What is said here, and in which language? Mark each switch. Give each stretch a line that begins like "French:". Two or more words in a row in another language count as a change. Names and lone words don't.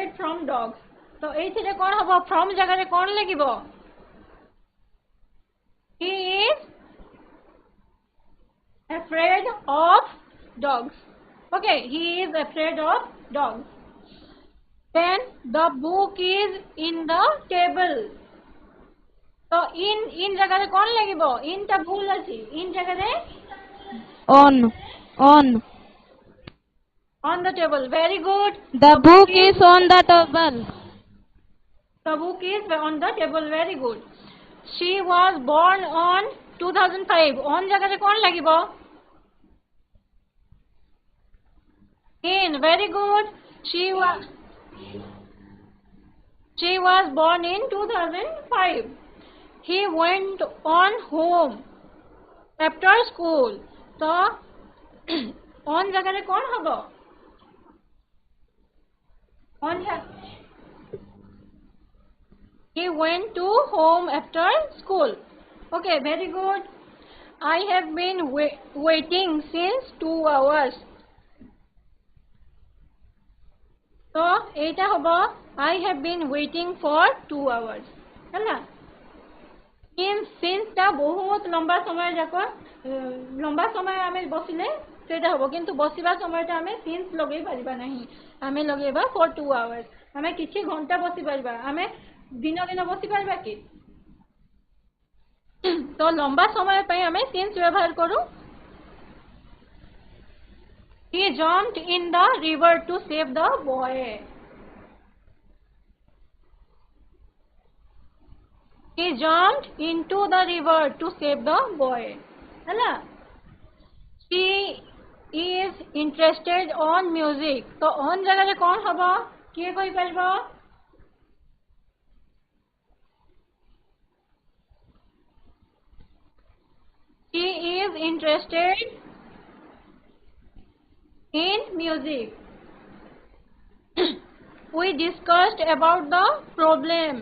Odia: ତ ଏଥିରେ କଣ ହବ from ଜାଗା ରେ କଣ ଲାଗିବ
English: He is afraid of dogs. Okay, he is afraid of dogs. Then the book is in the table. So in
Odia: ଜାଗା କଣ ଲାଗିବ? In ତା ଭୁଲ ଅଛି. In ଜାଗା
English: On. On. on the table. Very good. The book is on the table. The book is on the table. Very good. She was born on 2005.
Odia: On ଜାଗା କଣ ଲାଗିବ?
English: In. Very good. She was born in 2005. He went on home after school. So on
Odia: ଜାଗା ରେ କଣ ହବ?
English: On he went to home after school. Okay, very good. I have been waiting since 2 hours. So
Odia: ଏଟା ହବ
English: I have been waiting for 2 hours.
Odia: ହେଲା since ତା ବହୁତ ଲମ୍ବା ସମୟ ଯାକୁ ଲମ୍ବା ସମୟ ଆମେ ବସିଲେ ସେଟା ହବ କିନ୍ତୁ ବସିବା ସମୟଟା ଆମେ since ଲଗେଇ ପାରିବା ନାହିଁ ଆମେ ଲଗେଇବା
English: for 2 hours
Odia: ଆମେ କିଛି ଘଣ୍ଟା ବସି ପାରିବା ଆମେ ଦିନ ଦିନ ବସି ପାରିବା କି ତ ଲମ୍ବା ସମୟ ପାଇଁ ଆମେ since ବ୍ୟବହାର କରୁ
English: He jumped in the river to save the boy. He jumped into the river to save the boy.
Odia: Hala.
English: She is interested on music.
Odia: ତ on ଜାଗା ରେ କଣ ହବ? କିଏ କହି ପାରିବ?
English: She is interested in music. We discussed about the problem.